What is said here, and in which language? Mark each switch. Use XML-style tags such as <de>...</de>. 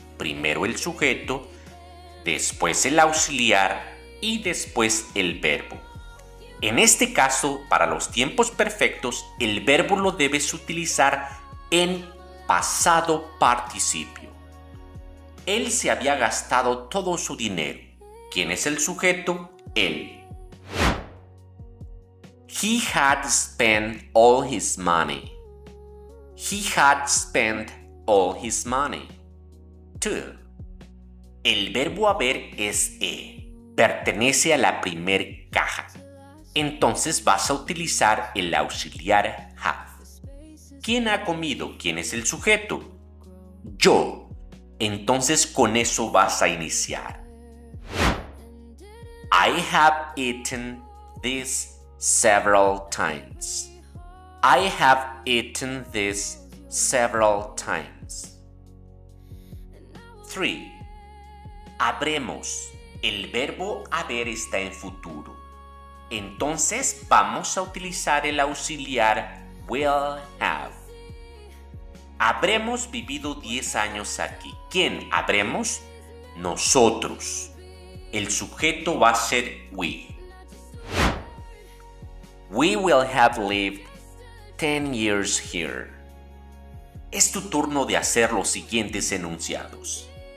<es>Primero el sujeto, después el auxiliar y después el verbo. En este caso, para los tiempos perfectos, el verbo lo debes utilizar en pasado participio. Él se había gastado todo su dinero. ¿Quién es el sujeto? Él.</es> <en>He had spent all his money. He had spent all his money.</en> <es>2. El verbo haber es pertenece a la primer caja. Entonces vas a utilizar el auxiliar have. ¿Quién ha comido? ¿Quién es el sujeto? Yo. Entonces con eso vas a iniciar.</es> <en>I have eaten this several times. I have eaten this several times.</en> <es>3. Habremos. El verbo haber está en futuro. Entonces vamos a utilizar el auxiliar will have. Habremos vivido 10 años aquí. ¿Quién habremos? Nosotros. El sujeto va a ser we.</es> <en>We will have lived 10 years here.</en> <es>Es tu turno de hacer los siguientes enunciados.</es>